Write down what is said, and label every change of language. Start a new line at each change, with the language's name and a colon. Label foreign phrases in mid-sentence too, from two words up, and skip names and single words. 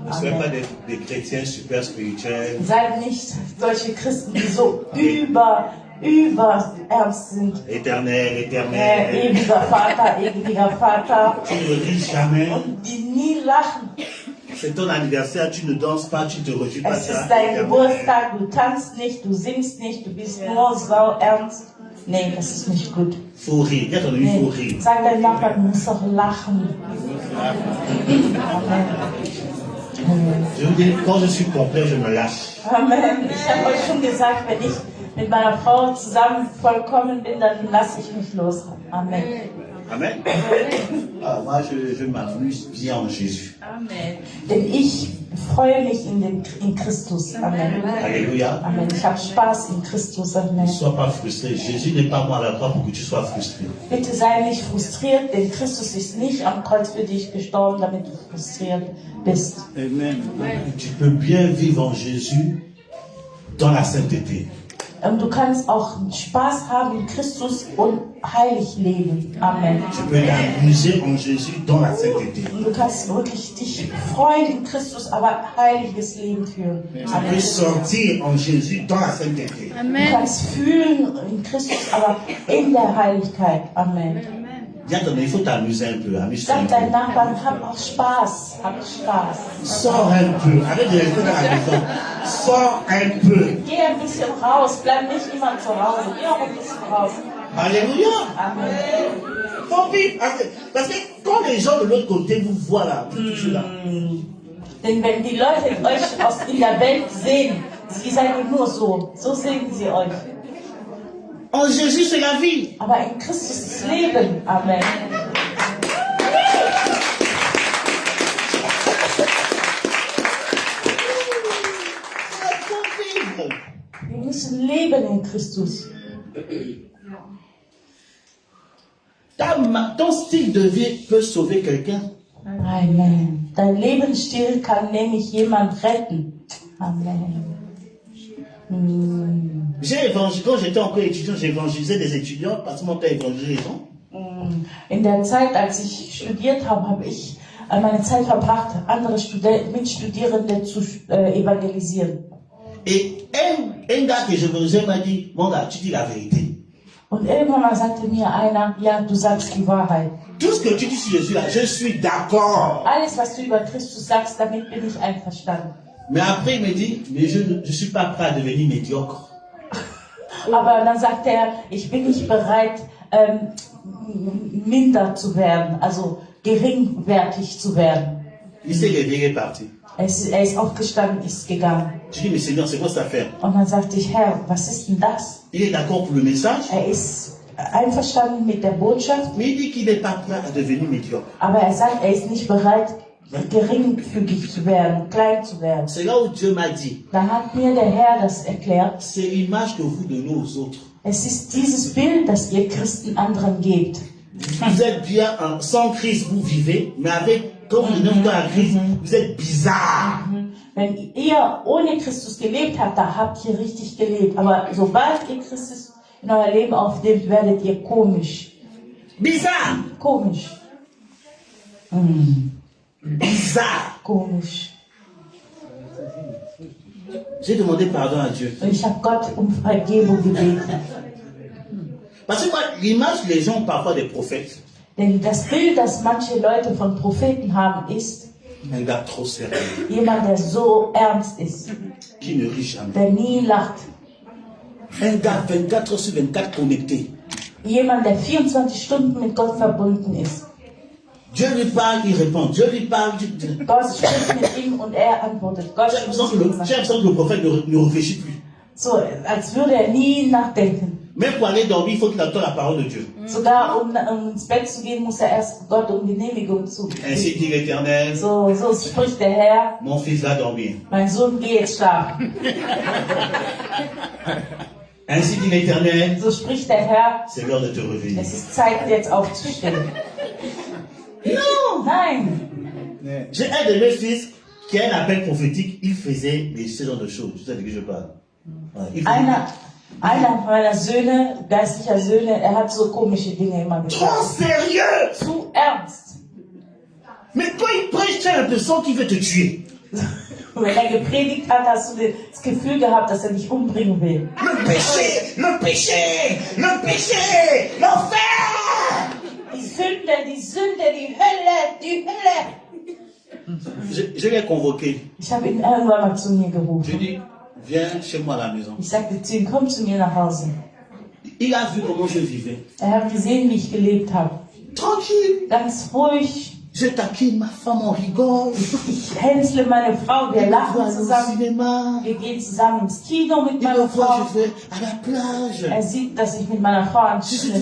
French: Ne soyez pas Amen. des chrétiens super spirituels.
German: Seid nicht solche Christen, die so ernst sind.
French: Éternel, éternel.
German: Ewiger Vater,
French: Tu ne ris jamais.
German: und die nie lachen.
French: C'est ton anniversaire, tu ne danses pas, tu te retires pas
German: Es
French: ça.
German: ist dein Geburtstag, du tanzt nicht, du singst nicht, du bist nur sau ernst. Nee, das ist nicht gut.
French: Faut rire. Viens ton ami, il faut
German: Nee.
French: rire.
German: Sag deinem Nachbarn, du musst doch lachen. Amen.
French: Je vous dis, quand je suis complet, je me lâche. Amen.
German: Ich habe euch schon gesagt, wenn ich mit meiner Frau zusammen vollkommen bin, dann lasse ich mich los. Amen. Amen.
French: Ah, moi, je m'amuse bien en Jésus.
German: Denn ich freue mich in Christus. Amen.
French: Alléluia. Amen.
German: Ich habe Spaß in Christus. Amen.
French: Ne sois pas frustré. Jésus n'est pas mort à la croix pour que tu sois frustré.
German: Bitte sei nicht frustriert, denn Christus ist nicht am Kreuz für dich gestorben, damit du frustriert bist. Amen.
French: Tu peux bien vivre en Jésus dans la sainteté.
German: Du kannst auch Spaß haben in Christus und heilig leben. Amen.
French: Tu peux t'amuser en Jésus dans la sainteté.
German: Und du kannst wirklich dich freuen in Christus, aber heiliges Leben führen.
French: Tu Amen. peux sortir en Jésus dans la sainteté.
German: Du Amen. kannst fühlen in Christus, aber in der Heiligkeit. Amen.
French: Viens, il faut t'amuser un peu. Amuse-toi un
German: Sag deinen
French: peu.
German: Nachbarn, hab auch Spaß. Hab Spaß.
French: Sors un peu. Arrête de rester dans la maison. Sors un peu.
German: Geh ein bisschen raus, bleib nicht immer zu Hause. Geh auch ein bisschen raus.
French: Alléluia. Amen. Faut vivre. Parce que quand les gens de l'autre côté vous voient là, vous êtes toujours là.
German: Denn wenn die Leute euch in der Welt sehen, sie seid nur so. So sehen sie euch.
French: En Jésus, c'est la vie.
German: Aber in Christus ist Leben. Amen.
French: Il faut vivre.
German: Wir müssen leben in Christus.
French: Ton style de vie peut sauver quelqu'un. Amen.
German: Dein Lebensstil kann nämlich jemand retten. Amen.
French: Quand j'étais encore étudiant, j'évangelisais des étudiants parce que mon père évangélisait les gens.
German: In der Zeit, als ich studiert habe, habe ich meine Zeit verbracht, andere Mitstudierende zu evangelisieren.
French: Et un gars que je connaissais m'a dit, mon gars, tu dis la vérité.
German: Und irgendwann mal sagte mir einer, ja, du sagst die Wahrheit.
French: Tout ce que tu dis sur Jésus là, je suis d'accord.
German: Alles, was du über Christus sagst, damit bin ich einverstanden.
French: Mais après, il me dit, mais je ne suis pas prêt à devenir médiocre.
German: Aber dann sagt er, ich bin nicht bereit, minder zu werden, also geringwertig zu werden.
French: Il s'est réveillé, il est parti.
German: Er ist aufgestanden, ist gegangen.
French: Je dis, mais Seigneur, c'est quoi cette affaire?
German: Und dann sagte ich, Herr, was ist denn das?
French: Il est d'accord pour le message,
German: Er ist einverstanden mit der Botschaft,
French: mais il dit qu'il n'est pas prêt à devenir médiocre.
German: aber er sagt, er ist nicht bereit, geringfügig zu werden, klein zu werden.
French: C'est là où Dieu m'a dit,
German: Dann hat mir der Herr das erklärt.
French: c'est l'image que vous donnez aux autres.
German: Es ist dieses Bild, das ihr Christen anderen gebt.
French: Vous êtes bien sans crise, vous vivez, mais quand vous venez dans la crise, vous êtes bizarre.
German: Wenn ihr ohne Christus gelebt habt, da habt ihr richtig gelebt. Aber sobald ihr Christus in euer Leben aufnehmt, werdet ihr komisch.
French: Bizarre.
German: Komisch.
French: Bizarre.
German: Komisch.
French: J'ai demandé pardon à Dieu.
German: Und ich habe Gott um Vergebung gebeten.
French: Parce que moi, l'image que les gens ont parfois des prophètes,
German: Denn das Bild, das manche Leute von Propheten haben, ist
French: un gars trop sérieux,
German: jemand, der so ernst ist,
French: qui ne rit jamais.
German: der nie lacht.
French: Un gars 24 heures sur 24 connecté.
German: Jemand, der 24 Stunden mit Gott verbunden ist.
French: Dieu lui parle, il répond. Dieu lui parle,
German: Gott spricht mit ihm und er antwortet. Gott
French: j'ai l'impression que le prophète ne réfléchit plus.
German: So, als würde er nie nachdenken.
French: Même pour aller dormir, il faut qu'il attende la parole de Dieu.
German: Sogar um ins Bett zu gehen, muss er erst Gott um Genehmigung zu.
French: Ainsi dit l'Éternel,
German: So spricht der Herr,
French: mon fils va dormir.
German: mein Sohn, geh jetzt schlafen.
French: Ainsi dit l'Éternel,
German: So spricht der Herr,
French: c'est l'heure de te réveiller.
German: es ist Zeit, jetzt aufzustehen.
French: Non!
German: Nein,
French: J'ai un de mes fils qui a un appel prophétique, il faisait ce genre de choses. Tu sais de qui je parle? Ouais, il faisait-
German: einer meiner Söhne, geistlicher Söhne, er hat so komische Dinge immer
French: Trop
German: gesagt.
French: sérieux!
German: Zu ernst.
French: Mais quand il prêche, tu as l'impression qu'il veut te tuer.
German: Wenn er gepredigt hat, hast du das Gefühl gehabt, dass er dich umbringen will.
French: Le péché, le péché, le péché, l'enfer!
German: Die Sünde, die Hölle.
French: Je l'ai convoqué.
German: Ich habe ihn irgendwann mal zu mir
French: Je
German: gerufen.
French: lui ai dit, viens chez moi à la maison.
German: Ich sagte zu ihm, komm zu mir nach Hause.
French: Il a vu comment je vivais.
German: Er hat gesehen, wie ich gelebt habe.
French: Tranquille.
German: Ganz ruhig.
French: Je taquine ma femme, on rigole.
German: Ich hänsle meine Frau, wir
French: On
German: lachen
French: va au
German: zusammen.
French: cinéma.
German: Wir gehen zusammen ins Kino mit
French: Il
German: meiner
French: me voit,
German: Frau.
French: je vais à la plage.
German: Er sieht, dass ich mit meiner Frau an
French: Je suis